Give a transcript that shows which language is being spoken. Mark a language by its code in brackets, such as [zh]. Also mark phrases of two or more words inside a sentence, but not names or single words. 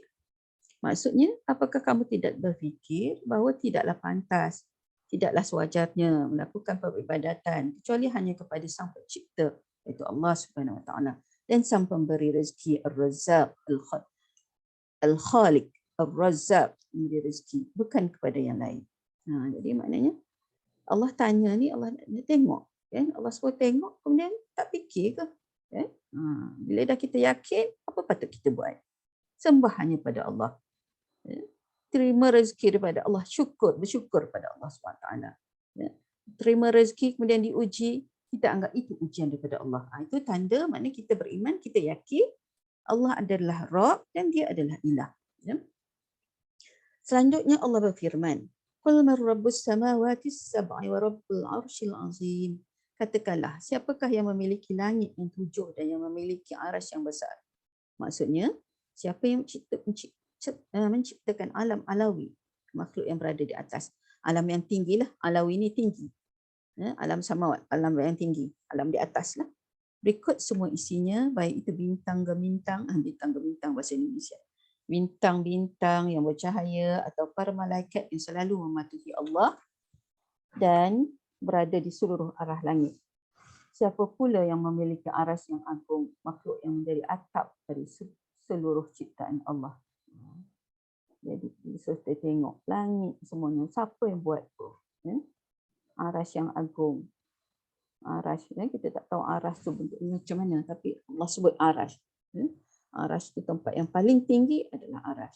[ms] Maksudnya, apakah kamu tidak berfikir bahawa tidaklah pantas, tidaklah sewajarnya melakukan peribadatan kecuali hanya kepada Sang Pencipta, iaitu Allah [ar] سبحانه وتعالى, [ms] dan Sang Pemberi rezeki, Ar-Razzaq, Al-Khaliq, Ar-Razzaq, memberi rezeki, bukan kepada yang lain. Jadi maknanya Allah tanya ni, Allah tengok, kan? Allah suruh tengok, kemudian tak fikir ke? Kan? Bila dah kita yakin, apa patut kita buat? Sembah hanya pada Allah. Terima rezeki daripada Allah, bersyukur pada Allah SWT. Terima rezeki kemudian diuji, kita anggap itu ujian daripada Allah. Itu tanda maknanya kita beriman, kita yakin Allah adalah Rabb dan dia adalah ilah. Selanjutnya Allah berfirman, [ar] قل من رب السماوات السبع ورب العرش العظيم. [ms] Katakanlah, siapakah yang memiliki langit yang 7 dan yang memiliki arsy yang besar? Maksudnya, siapa yang menciptakan alam alawi, makhluk yang berada di atas. Alam yang tinggi lah, alawi ni tinggi. Alam samawat, alam yang tinggi, alam di atas lah. Berikut semua isinya, baik itu bintang-gemintang, bintang-gemintang bahasa Indonesia. Bintang-bintang yang bercahaya atau para malaikat yang selalu mematuhi Allah dan berada di seluruh arah langit. Siapa pula yang memiliki aras yang agung, makhluk yang menjadi atap dari seluruh ciptaan Allah. Jadi kita tengok langit semuanya, siapa yang buat tu? Aras yang agung. Aras, kita tak tahu aras tu bentuknya macam mana, tapi Allah sebut aras. Aras tu tempat yang paling tinggi adalah aras.